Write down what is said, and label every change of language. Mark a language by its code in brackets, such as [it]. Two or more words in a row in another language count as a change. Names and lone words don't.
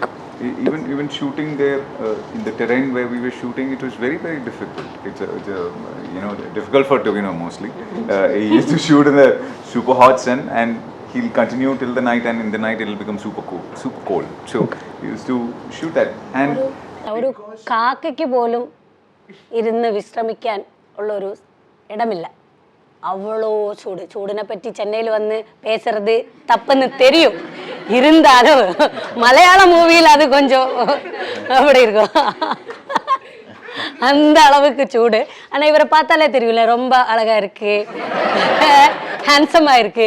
[en] Even shooting there in the terrain where we were shooting, it was very, very difficult. It's a difficult for Tovino mostly. He used to shoot in the super hot sun, and he'll continue till the night, and in the night it'll become super cold. So he used to shoot that. And [ml] ഒരു കാക്കയ്ക്ക് പോലും ഇരുന്ന് വിശ്രമിക്കാൻ ഉള്ളൊരു ഇടമില്ല. [ta] அவ்வளோ சூடினை பற்றி சென்னையில் வந்து பேசுறது தப்புன்னு தெரியும். இருந்தாலும் மலையாள மூவியில் அது கொஞ்சம் அப்படி இருக்கும். அந்த அளவுக்கு சூடு. ஆனால் இவரை பார்த்தாலே தெரியல, ரொம்ப அழகாக இருக்கு, ஹேண்ட்ஸமாக இருக்கு.